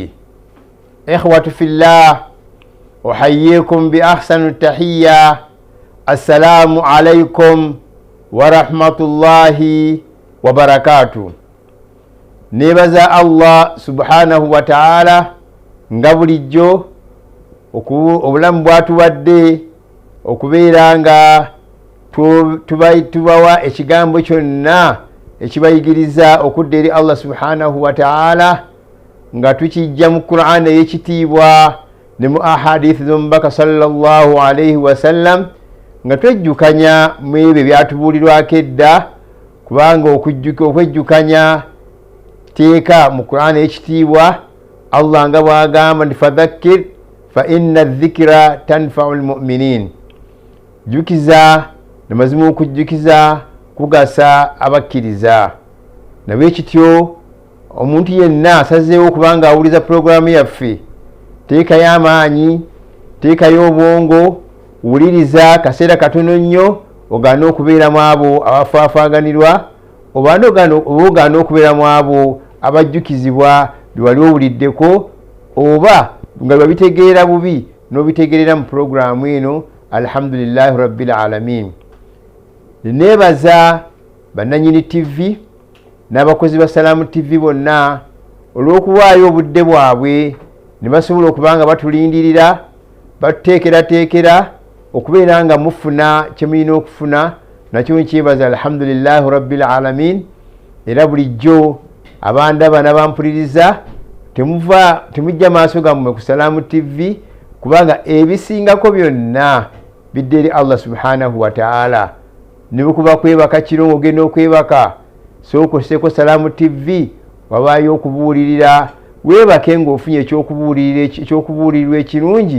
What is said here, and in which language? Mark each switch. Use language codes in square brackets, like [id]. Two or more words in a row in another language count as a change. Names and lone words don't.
[ar] إخوة في الله أحييكم بأحسن التحية السلام عليكم ورحمة الله وبركاته. نبذا الله سبحانه وتعالى [lg] nga bulijjo obulamu bwatuwadde okubeera nga tubawa ekigambo kyonna ekibayigiriza okudda eri Allah [ar] سبحانه وتعالى [lg] nga tukijja mu Qur'an ey'ekitiibwa ne mu ahadith z'omubaka [ar] صلى الله عليه وسلم [lg] nga twejjukanya mu ebyo byatubuulirwako edda, kubanga okwejjukanya teeka mu Qur'an ey'ekitiibwa Allah nga bwagamba nti [ar] فذكر فإن الذكرى تنفع المؤمنين, [lg] jjukiza namazima okujjukiza kugasa abakkiriza. Nabwe kityo omuntu yenna asazeewo okubanga awuliza pulogulaamu yaffe, teekayo amaanyi, teekayo obwongo, wuliriza kaseera katono nnyo ogaana okubeeramu abo abafaafaaganirwa, oba ogaana okubeeramu abo abajjukizibwa bye wali owuliddeko, oba nga babitegeera bubi n'obitegerera mu pulogulaamu eno. [ar] الحمد لله رب العالمين. [lg] Nebaza bannanyini TV n'abakozi ba Salaamu TV bonna olw'okuwaayo obudde bwabwe ne basobola okubanga batulindirira, batuteekerateekera okubeera nga mufuna kye mulina okufuna. Nakyo nkyebaza [ar] الحمد لله رب العالمين. [lg] Era bulijjo abandaba n'abampuliriza temujja maaso gammwe ku Salaamu TV, kubanga ebisingako byonna bidde eri Allah [ar] سبحانه وتعالى. [lg] Ne bwekuba kwebaka kiro ng'ogenda okwebaka, sookoseko Salaamu TV wabaayo okubuulirira, weebake ng'ofunye ekyokubuulirirwa ekirungi.